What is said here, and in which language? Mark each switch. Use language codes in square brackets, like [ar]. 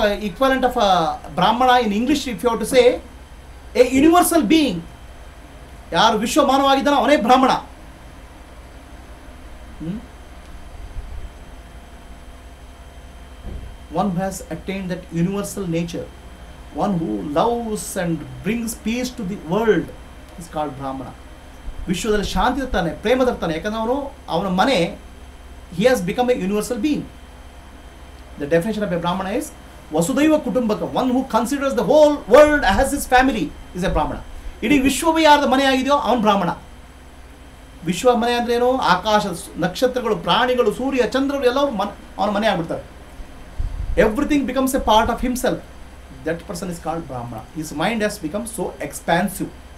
[en] Equivalent of a Brahmana in English, if you have to say, a universal being. [kn] ಯಾರು ವಿಶ್ವ ಮಾನವ ಆಗಿದ್ದಾನೋ ಅವನೇ ಬ್ರಾಹ್ಮಣ. [en] One who has attained that universal nature, one who loves and brings peace to the world is called Brahmana. [kn] ವಿಶ್ವದಲ್ಲಿ ಶಾಂತಿ ಇರ್ತಾನೆ, ಪ್ರೇಮ ತರ್ತಾನೆ. ಯಾಕಂದ್ರೆ ಅವನ ಮನೆ, [en] he has become a universal being. The definition of a Brahmana is Vasudhaiva Kutumbaka. One who considers the whole world as his family is a Brahmana. [kn] ಇಡೀ ವಿಶ್ವವೇ ಯಾರ್ದು ಮನೆ ಆಗಿದೆಯೋ ಅವನು ಬ್ರಾಹ್ಮಣ. ವಿಶ್ವ ಮನೆ ಅಂದ್ರೆ ಏನು? ಆಕಾಶ, ನಕ್ಷತ್ರಗಳು, ಪ್ರಾಣಿಗಳು, ಸೂರ್ಯ, ಚಂದ್ರರು ಎಲ್ಲರೂ ಅವನ ಮನೆ ಆಗ್ಬಿಡ್ತಾರೆ. [en] Everything becomes a part of himself. That person is called Brahmana. His mind has become so expansive.